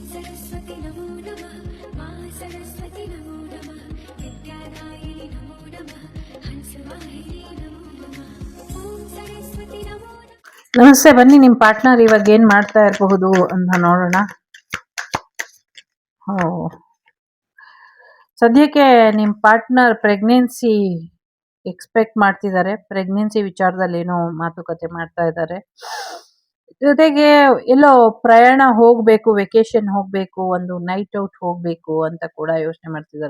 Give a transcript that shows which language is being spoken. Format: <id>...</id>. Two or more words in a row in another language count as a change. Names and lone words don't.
<sa>सरस्वती नमो नमः मा सरस्वती नमो नमः विद्यादायिनी नमो नमः हंसवाहिनी नमो नमः ओम सरस्वती नमो नमः।</sa> <kn>ನಮಸ್ತೆ. ಬನ್ನಿ, ನಿಮ್ಮ ಪಾರ್ಟ್ನರ್ ಇವಾಗ ಏನ್ ಮಾಡ್ತಾ ಇರಬಹುದು ಅಂತ ನೋಡೋಣ. ಸದ್ಯಕ್ಕೆ ನಿಮ್ಮ ಪಾರ್ಟ್ನರ್</kn> <en>pregnancy expect</en> <kn>ಮಾಡ್ತಿದ್ದಾರೆ. ಪ್ರೆಗ್ನೆನ್ಸಿ ವಿಚಾರದಲ್ಲಿ ಏನೋ ಮಾತುಕತೆ ಮಾಡ್ತಾ ಇದ್ದಾರೆ. ಜೊತೆಗೆ ಎಲ್ಲೋ ಪ್ರಯಾಣ ಹೋಗ್ಬೇಕು, ವೆಕೇಶನ್ ಹೋಗ್ಬೇಕು, ಒಂದು</kn> <en>night out</en> <kn>ಹೋಗ್ಬೇಕು ಅಂತ ಕೂಡ ಯೋಚನೆ ಮಾಡ್ತಿದ್ದಾರೆ.</kn>